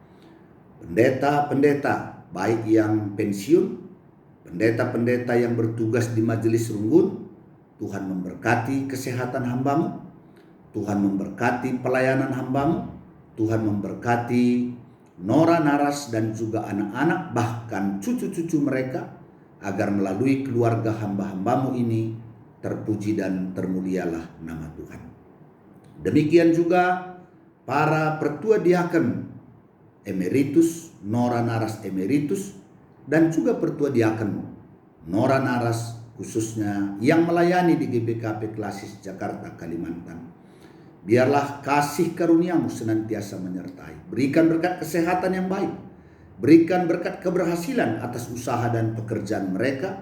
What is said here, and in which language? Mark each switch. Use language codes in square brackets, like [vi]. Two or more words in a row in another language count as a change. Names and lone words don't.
[id] Pendeta-pendeta baik yang pensiun, pendeta-pendeta yang bertugas di majelis runggun, Tuhan memberkati kesehatan hamba-Mu, Tuhan memberkati pelayanan hamba-Mu, Tuhan memberkati Nora, Naras, dan juga anak-anak, bahkan cucu-cucu mereka, agar melalui keluarga hamba-hamba-Mu ini terpuji dan termulialah nama Tuhan. Demikian juga para pertua diaken emeritus, Nora, Naras emeritus, dan juga pertua diaken Nora, Naras khususnya yang melayani di GBKP Klasis Jakarta, Kalimantan. Biarlah kasih karunia-Mu senantiasa menyertai. Berikan berkat kesehatan yang baik. Berikan berkat keberhasilan atas usaha dan pekerjaan mereka.